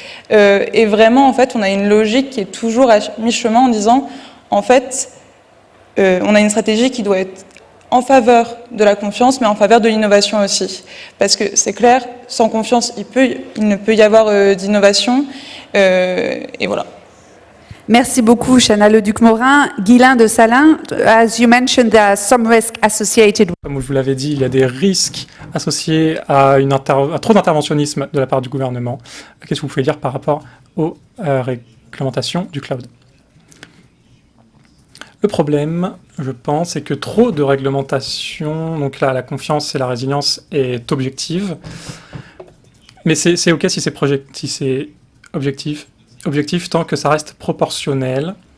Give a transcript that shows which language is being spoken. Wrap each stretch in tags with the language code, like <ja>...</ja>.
<fr>Et vraiment, en fait, on a une logique qui est toujours à mi-chemin en disant en fait, on a une stratégie qui doit être en faveur de la confiance, mais en faveur de l'innovation aussi. Parce que c'est clair, sans confiance, il ne peut y avoir d'innovation. Et voilà. Merci beaucoup, Chana Leduc-Morin.</fr> <en>Guylain de Salin, as you mentioned, there are some risks associated.</en> <fr>Comme vous l'avez dit, il y a des risques associés à trop d'interventionnisme de la part du gouvernement. Qu'est-ce que vous pouvez dire par rapport aux réglementations du cloud ? Le problème, je pense, c'est que trop de réglementation, donc là, la confiance et la résilience est objective, mais c'est OK si c'est objectif tant que ça reste proportionnel.</fr>